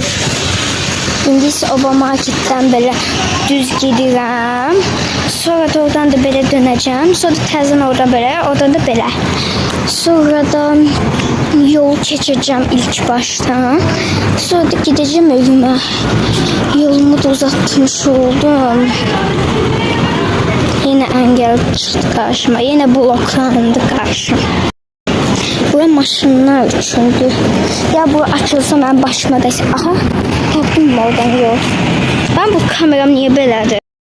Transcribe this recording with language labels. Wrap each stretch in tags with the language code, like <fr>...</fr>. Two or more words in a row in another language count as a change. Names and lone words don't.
<az>İndi isə Oba marketdən belə düz gedirəm. Sonra da oradan da belə dönəcəm. Sonra da təzən oradan belə, oradan da belə. Sonra da yol keçəcəm ilk başdan. Sonra da gidəcəm evimə. Yolumu da uzatmış oldum.</az> <tr>Yine engel çıktı karşıma. Yine bloklandı karşıma.</tr> <az>Bura maşınlar üçündü.</az> <tr>Ya bu açılsa ben başıma da...</tr> <az>Aha. Tapdım mı oradan yol?</az> <tr>Ben bu kameram niye belədir?</tr>